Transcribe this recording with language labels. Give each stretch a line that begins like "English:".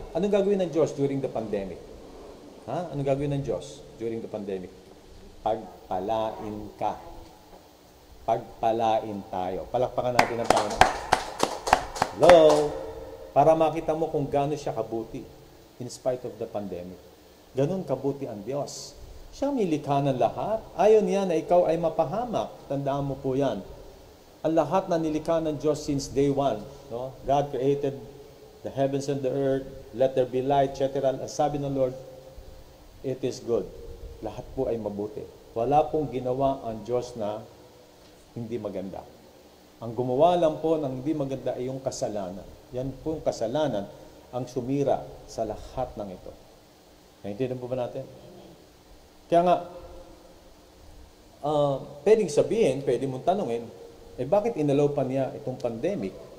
Filipino: Anong gagawin ng Diyos
English: during the pandemic?
Filipino: Ha? Anong gagawin ng Diyos during the pandemic? Pagpalain ka. Pagpalain tayo. Palakpakan natin ang Panginoon. Hello? Para makita mo kung gaano siya kabuti
English: in spite of the pandemic.
Filipino: Ganun kabuti ang Diyos. Siya may likha ng lahat. Ayaw niya na ikaw ay mapahamak. Tandaan mo po yan. Ang lahat na nilikha ng Diyos
English: since day one.
Filipino: No?
English: God created the heavens and the earth. Let there be light, etc.
Filipino: Ang sabi ng Lord,
English: it is good.
Filipino: Lahat po ay mabuti. Wala pong ginawa ang Diyos na hindi maganda. Ang gumawa lang po ng hindi maganda ay yung kasalanan. Yan po yung kasalanan ang sumira sa lahat ng ito. Naintindihan po ba natin? Kaya nga, pwedeng sabihin, pwedeng mong tanungin, bakit inalaw pa niya itong pandemic?